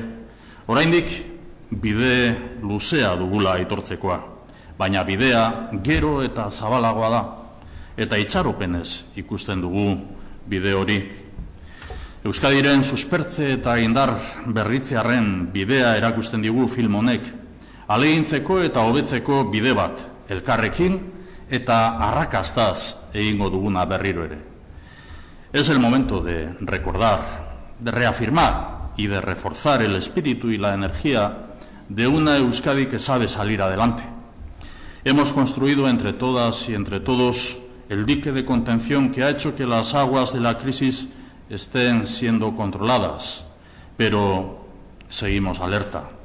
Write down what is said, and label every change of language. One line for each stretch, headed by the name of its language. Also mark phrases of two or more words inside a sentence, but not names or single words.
Basque: Oraindik bide luzea dugula aitortzekoa, baina bidea gero eta zabalagoa da, eta itxaropenez ikusten dugu bide hori. Euskadiren suspertze eta indar berritzearen bidea erakusten digu film honek, ahalegintzeko eta hobetzeko bide bat, elkarrekin eta arrakastaz egingo duguna berriro ere.
Spanish: Es el momento de recordar, de reafirmar y de reforzar el espíritu y la energía de una Euskadi que sabe salir adelante. Hemos construido entre todas y entre todos el dique de contención que ha hecho que las aguas de la crisis estén siendo controladas, pero seguimos alerta.